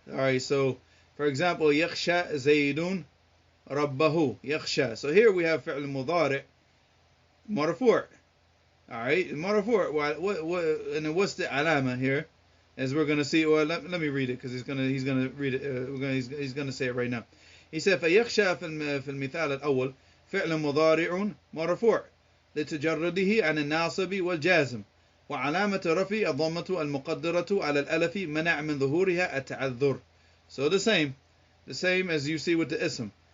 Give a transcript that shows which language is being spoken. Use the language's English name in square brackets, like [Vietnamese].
[English] Alright, so for example, [Arabic] yakhsha zaydun rabbahu, yakhsha. [English] So here we have fi'l mudari' marfu'. Alright, marfu'. And what's the alama here? As we're going to see, well, let me read it because he's going to read it. He's going to say it right now. He said [Arabic] فيخشى في المثال الأول فعل مضارع مرفوع لتجرده عن الناصب والجازم وعلامة رفعه الضمة المقدرة على الألف منع من ظهورها التعذر. [English] So the same as you see with the ism.